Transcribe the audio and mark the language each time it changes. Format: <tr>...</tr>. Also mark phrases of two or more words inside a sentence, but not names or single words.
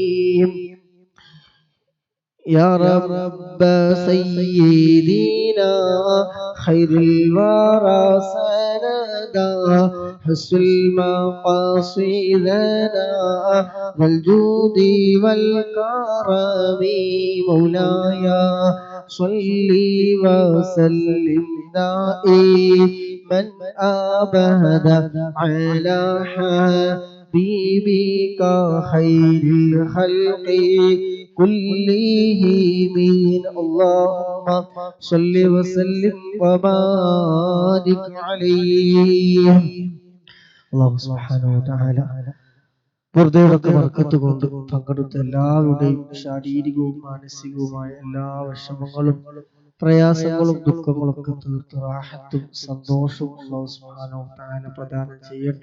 <ar>يا رب سيدنا خير الورى سندا حسن المقاصدنا والجود والكرم مولاي صل وسلم دائما أبدا على حبيبك خير الخلق كلهم اللهم صل وسلم وبارك عليه الله سبحانه وتعالى</ar> <ml>വെറുതെയൊക്കെ ബർക്കത്ത് കൊണ്ട് പങ്കെടുത്ത എല്ലാവരുടെയും ശാരീരികവും മാനസികവുമായ എല്ലാ വിഷമങ്ങളും പ്രയാസങ്ങളും ദുഃഖങ്ങളും ഒക്കെ തീർത്ത് റാഹത്തും സന്തോഷവും</ml> <ar>الله سبحانه وتعالى</ar> <ml>പ്രദാനം ചെയ്യട്ടെ.</ml>